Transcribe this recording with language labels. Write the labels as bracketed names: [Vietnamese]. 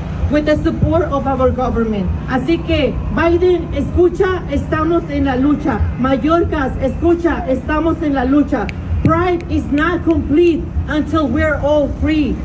[English] with the support of our government. [Spanish] Así que Biden, escucha, estamos en la lucha. Mallorcas, escucha, estamos en la lucha. [English] Pride is not complete until we're all free.